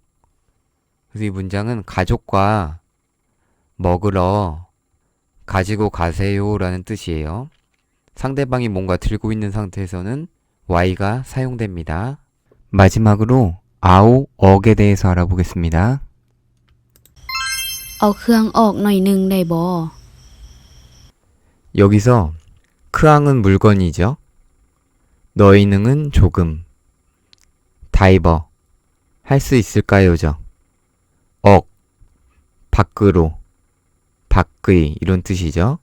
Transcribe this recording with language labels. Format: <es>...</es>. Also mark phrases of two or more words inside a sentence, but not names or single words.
<ko>그래서 이 문장은 가족과 먹으러 가지고 가세요 라는 뜻이에요. 상대방이 뭔가 들고 있는 상태에서는 Y가 사용됩니다. 마지막으로 아우 억에 대해서 알아보겠습니다.</ko> <tts>เอาเครื่องออกหน่อยหนึงได้บ่</tts> <ko>여기서 크앙은 물건이죠. 너희능은 조금. 다이버 할 수 있을까요죠. 억 밖으로 밖의 이런 뜻이죠.</ko>